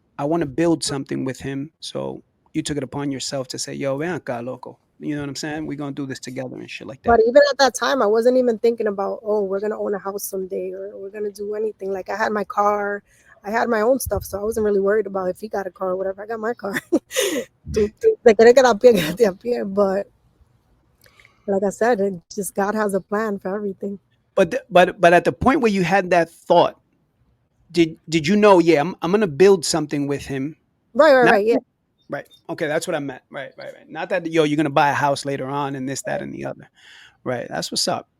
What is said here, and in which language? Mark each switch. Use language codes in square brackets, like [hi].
[en] I want to build something with him. So you took it upon yourself to say, yo, [es] ven acá, loco. [en] You know what I'm saying? We're gonna do this together and shit like But that. even at that time, I wasn't even thinking about, oh, we're gonna own a house someday or we're gonna do anything. Like I had my car, I had my own stuff, so I wasn't really worried about if he got a car or whatever. I got my car. [es] Te quieres quedar a pie, quédate a pie. [en] But like I said, it just God has a plan for everything. But at the point where you had that thought, did you know, yeah, I'm gonna build something with him? Right, right, Not right. Yeah. right. Okay, that's what I meant. Right, right, right. Not that yo, you're gonna buy a house later on and this, that, and the other. Right. That's what's up.